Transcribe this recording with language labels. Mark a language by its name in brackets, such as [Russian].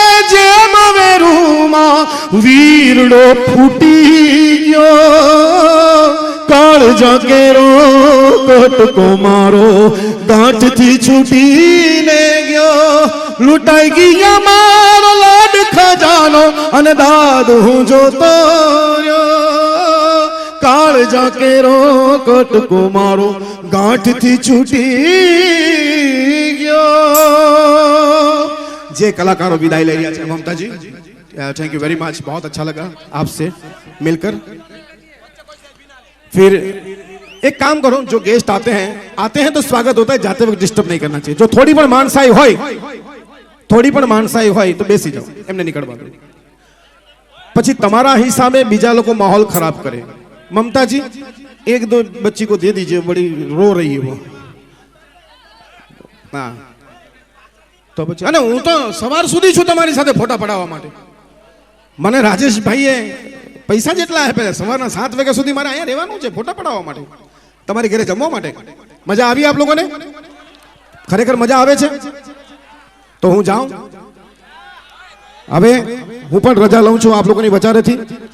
[Gujarati] જેમ વેરુમાં વીરડો ફૂટી ગયો, કાળજા કેરો કટકો મારો ગાંઠથી છૂટીને ગયો, લૂંટાઈ ગયા મારો લાડ ખજાનો અને દાદ હું જોતો રહ્યો, કાળજા કેરો કટકો મારો ગાંઠથી છૂટી ગયો. [Hindi] જે कलाकारों विदाई ले रहा है ममता जी, थैंक यू वेरी मच, बहुत अच्छा लगा आपसे मिलकर. फिर एक काम करो, जो गेस्ट आते हैं तो स्वागत होता है, जाते वक्त डिस्टर्ब नहीं करना चाहिए. जो थोड़ी पण मानसाई [Gujarati] હોય [Hindi] तो [Gujarati] બેસી જાઓ, એમને નીકળવા દો. પછી તમારા હિસાબે બીજા લોકો માહોલ ખરાબ કરે. [Hindi] ममता जी एक दो बच्ची को दे दीजिए, बड़ी रो रही है वो. [Gujarati] हाँ તો પછી અને હું તો સવાર સુધી છું તમારી સાથે ફોટા પડાવવા માટે. મને રાજેશભાઈએ પૈસા જેટલા આપ્યા, સવારના 7 વાગ્યા સુધી મારે અહીંયા રહેવાનું છે ફોટા પડાવવા માટે, તમારી ઘરે જમવા માટે. મજા આવી આપ લોકોને? ખરેખર મજા આવે છે? તો હું જાઉં હવે, હું પણ રજા લઉં છું આપ લોકોની વચારેથી.